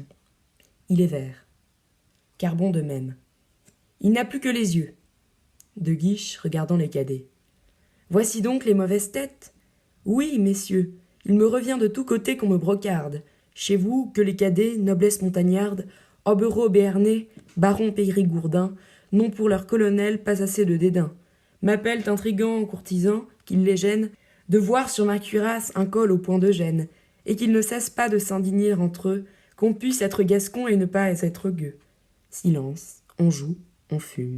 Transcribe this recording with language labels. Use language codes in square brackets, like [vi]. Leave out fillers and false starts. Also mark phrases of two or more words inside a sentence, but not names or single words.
[fr] Il est vert. Carbon de même. Il n'a plus que les yeux. De Guiche, regardant les cadets. Voici donc les mauvaises têtes. Oui, messieurs, il me revient de tous côtés qu'on me brocarde. Chez vous, que les cadets, noblesse montagnarde, hobereaux béarnais, barons périgourdins, n'ont pour leur colonel pas assez de dédain. M'appellent intrigant, courtisan, qu'il les gêne, de voir sur ma cuirasse un col au point de gêne, et qu'ils ne cessent pas de s'indigner entre eux, qu'on puisse être gascon et ne pas être gueux. Silence, on joue, on fume.